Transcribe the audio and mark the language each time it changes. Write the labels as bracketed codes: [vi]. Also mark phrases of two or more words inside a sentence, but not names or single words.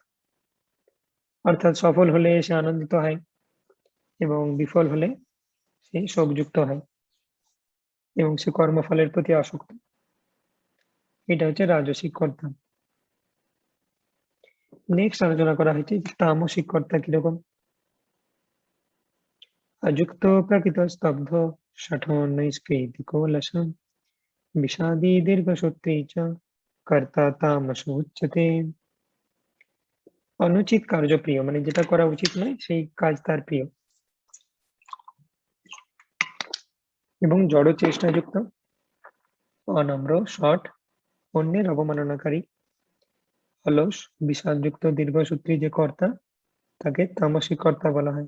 [bn] অর্থাৎ সফল হলে সে আনন্দিত হয় এবং বিফল হলে সে শোকযুক্ত হয় এবং সে কর্মফলের প্রতি আসক্ত। এটা হচ্ছে রাজসিক কর্তা। নেক্সট আলোচনা করা হয়েছে তামসিক কর্তা কিরকম। [sa] अयुक्त प्रकृत स्तब्ध शठोन्नैष्कृतिको लशं विषादी दीर्घसूत्री च कर्ता तामस उच्यते। [bn] অনুচিত কার্য প্রিয় মানে যেটা করা উচিত নয় সেই কাজ তার প্রিয় এবং জড় চেষ্টাযুক্ত, অনম্র, শঠ, অন্যের অবমাননাকারী, অলস, বিষাদযুক্ত, দীর্ঘসূত্রী যে কর্তা তাকে তামসিক কর্তা বলা হয়।